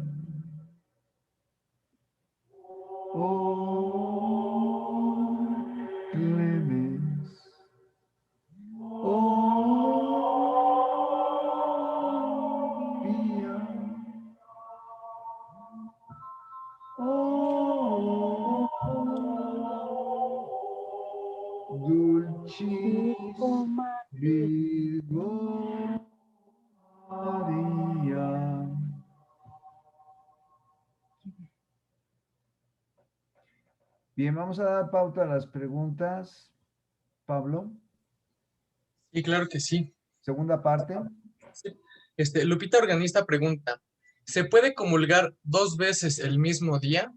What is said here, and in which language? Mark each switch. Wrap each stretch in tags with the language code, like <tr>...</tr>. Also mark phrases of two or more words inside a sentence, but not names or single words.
<la>Oh, clemens, oh, pia, oh, dulcis Virgo Maria.</la> <es>Bien, vamos a dar pauta a las preguntas. Pablo, Sí, claro que sí. segunda parte. Sí. Lupita Organista pregunta, ¿se puede comulgar 2 veces el mismo día?</es>